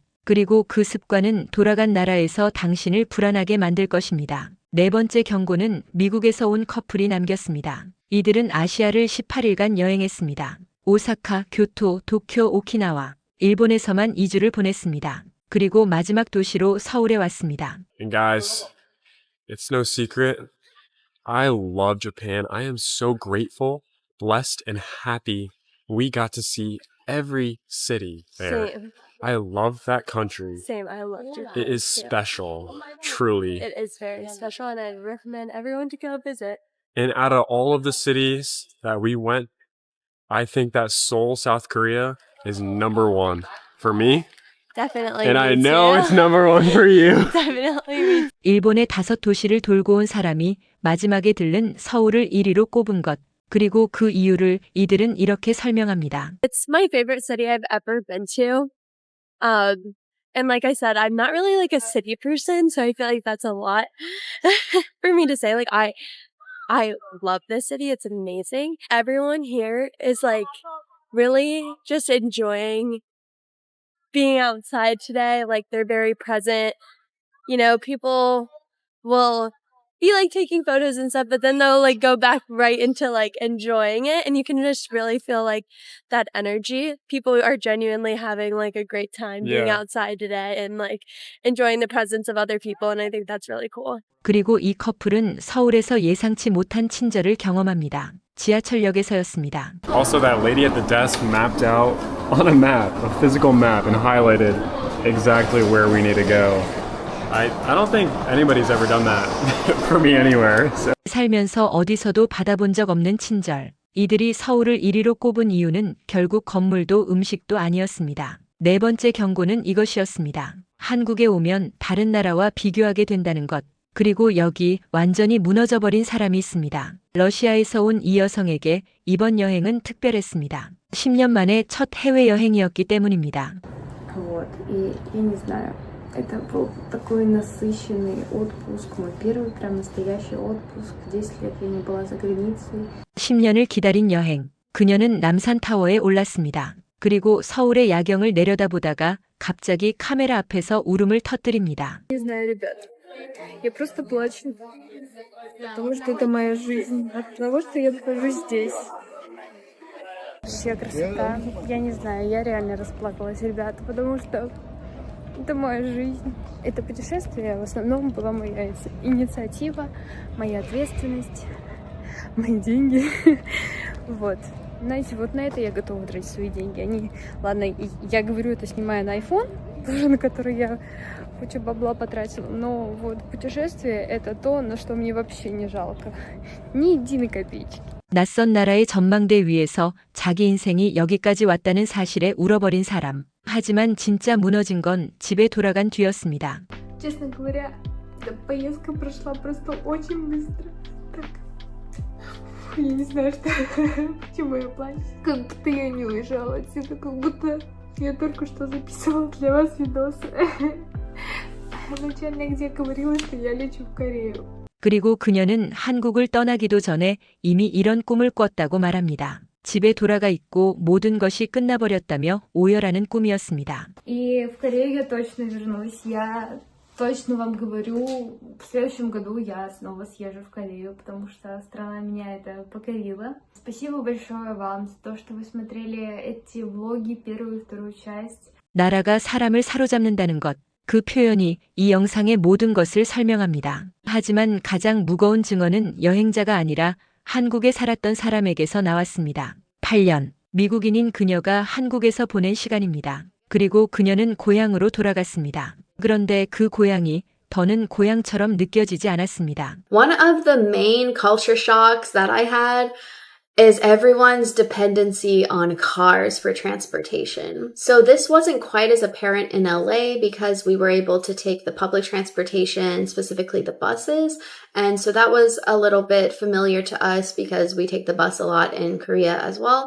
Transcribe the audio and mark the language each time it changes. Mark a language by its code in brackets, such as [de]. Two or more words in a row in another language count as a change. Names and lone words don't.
[ko] 그리고 그 습관은 돌아간 나라에서 당신을 불안하게 만들 것입니다. 네 번째 경고는 미국에서 온 커플이 남겼습니다. 이들은 아시아를 18일간 여행했습니다. 오사카, 교토, 도쿄, 오키나와, 일본에서만 2주를 보냈습니다. 그리고 마지막 도시로 서울에 왔습니다. [en] And guys, it's no secret. I love Japan. I am so grateful, blessed, and happy we got to see every city there. Same. I love that country. Same, I love Japan. It is special, truly. It is very special, and I recommend everyone to go visit. And out of all of the cities that we went, I think that Seoul, South Korea is number one for me. Definitely. And I me know too. it's number one for you. Definitely. me [ko] 일본의 5도시를 돌고 온 사람이 마지막에 들른 서울을 1위로 꼽은 것. 그리고 그 이유를 이들은 이렇게 설명합니다. It's my favorite city I've ever been to. And like I said, I'm not really like a city person, so I feel like that's a lot for me to say. Like I love this city. It's amazing. Everyone here is like really just enjoying being outside today. Like they're very present. You know, people will be like taking photos and stuff, but then they'll like go back right into like enjoying it, and you can just really feel like that energy. People are genuinely having like a great time being outside today and like enjoying the presence of other people, and I think that's really cool. 그리고 이 커플은 서울에서 예상치 못한 친절을 경험합니다. 지하철역에서였습니다. Also, that lady at the desk mapped out on a map, a physical map, and highlighted exactly where we need to go. I don't think anybody's ever done that for me anywhere. So. 살면서 어디서도 받아본 적 없는 친절. 이들이 서울을 1위로 꼽은 이유는 결국 건물도 음식도 아니었습니다. 네 번째 경고는 이것이었습니다. 한국에 오면 다른 나라와 비교하게 된다는 것. 그리고 여기 완전히 무너져버린 사람이 있습니다. 러시아에서 온 이 여성에게 이번 여행은 특별했습니다. 10년 만에 첫 해외여행이었기 때문입니다. [ru] Вот. И я не знаю, это был такой насыщенный отпуск. Мой первый прям настоящий отпуск. 10 лет я не была за границей. [ko] 10년을 기다린 여행. 그녀는 남산타워에 올랐습니다. 그리고 서울의 야경을 내려다보다가 갑자기 카메라 앞에서 울음을 터뜨립니다. [ru] Не знаю, ребят. Я просто плачу. Потому что это моя жизнь. От того, что я нахожусь здесь. Вообще красота. Я не знаю, я реально расплакалась, ребята, потому что это моя жизнь. Это путешествие в основном была моя инициатива, моя ответственность, мои деньги. Вот. Знаете, вот на это я готова тратить свои деньги. Они, ладно, я говорю это снимая на iPhone, тоже на который я кучу бабла потратила, но вот путешествие это то, на что мне вообще не жалко. Ни единой копеечки. [ko] 낯선 나라의 전망대 위에서 자기 인생이 여기까지 왔다는 사실에 울어버린 사람. 하지만 진짜 무너진 건 집에 돌아간 뒤였습니다. [ru] Честно говоря, эта поездка прошла просто очень быстро. Так, я не знаю, что, почему я плачу. Как будто я не уезжала отсюда, как будто я только что записывала для вас видосы. Начальник где говорила, что я лечу в Корею. [ko] 그리고 그녀는 한국을 떠나기도 전에 이미 이런 꿈을 꿨다고 말합니다. 집에 돌아가 있고 모든 것이 끝나버렸다며 오열하는 꿈이었습니다. [ru] И в Корею я точно вернусь. Я точно вам говорю, в следующем году я снова съезжу в Корею, потому что страна меня это покорила. Спасибо большое вам за то, что вы смотрели эти влоги, первую и вторую часть. [ko] 나라가 사람을 사로잡는다는 것. 그 표현이 이 영상의 모든 것을 설명합니다. 하지만 가장 무거운 증언은 여행자가 아니라 한국에 살았던 사람에게서 나왔습니다. 8년, 미국인인 그녀가 한국에서 보낸 시간입니다. 그리고 그녀는 고향으로 돌아갔습니다. 그런데 그 고향이 더는 고향처럼 느껴지지 않았습니다. [en] One of the main culture shocks that I had is everyone's dependency on cars for transportation. So this wasn't quite as apparent in LA because we were able to take the public transportation, specifically the buses. And so that was a little bit familiar to us because we take the bus a lot in Korea as well.